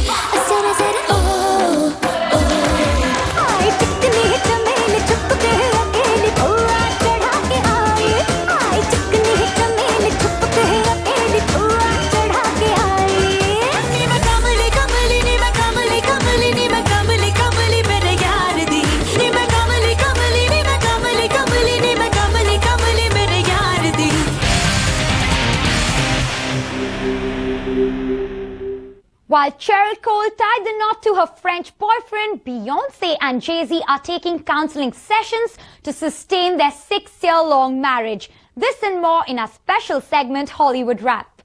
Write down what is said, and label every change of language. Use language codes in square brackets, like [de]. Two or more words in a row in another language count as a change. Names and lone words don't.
[hi] ओह, ज़रा, ज़रा, ओह, ओह. Aye, चिकनी चमेली, छुपके अकेली, फुआ चढ़ा के आए. आए, चिकनी चमेली, छुपके अकेली, फुआ चढ़ा के आए. [pa] ਨੀ ਮੈਂ ਕਮਲੀ, ਕਮਲੀ, ਨੀ ਮੈਂ ਕਮਲੀ, ਕਮਲੀ, ਨੀ ਮੈਂ ਕਮਲੀ, ਕਮਲੀ, ਮੇਰੇ ਯਾਰ ਦੀ. ਨੀ ਮੈਂ ਕਮਲੀ, ਕਮਲੀ, ਨੀ ਮੈਂ ਕਮਲੀ, ਕਮਲੀ, ਨੀ ਮੈਂ ਕਮਲੀ, ਕਮਲੀ, ਮੇਰੇ ਯਾਰ ਦੀ. [en] While Cheryl Cole tied the knot to her French boyfriend, Beyoncé and Jay-Z are taking counseling sessions to sustain their 6-year-long marriage. This and more in our special segment, Hollywood Wrap.